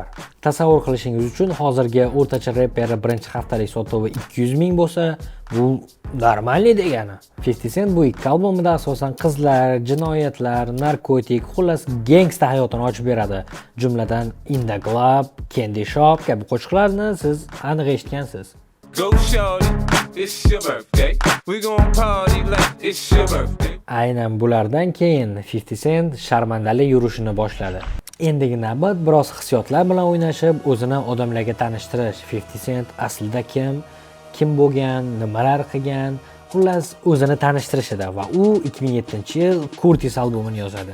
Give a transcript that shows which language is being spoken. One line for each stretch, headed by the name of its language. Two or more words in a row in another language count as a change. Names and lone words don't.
Uzbek: Tasavvur qilishingiz uchun hozirgi o'rtacha rapper birinchi haftalik sotuvi 200 ming bo'lsa, bu normalniy degani. 50 Cent bu ikki albomida asosan qizlar, jinoyatlar, narkotik, xullas gangsta hayotini ochib beradi. Jumladan In the Club, Candy Shop kabi qo'shiqlarni siz aniq eshitgansiz.
English: Go shorty, it's your birthday. We gon' party like it's your birthday.
Uzbek: Aynan bulardan keyin 50 Cent sharmandali yurishini boshladi. Endigi navbat biroz hissiyotlar bilan o'ynashib, o'zini odamlarga tanishtirish. 50 Cent aslida kim bo'lgan, nimalar qilgan, xullas o'zini tanishtirish edi va u 2007-yil Curtis albomini yozadi.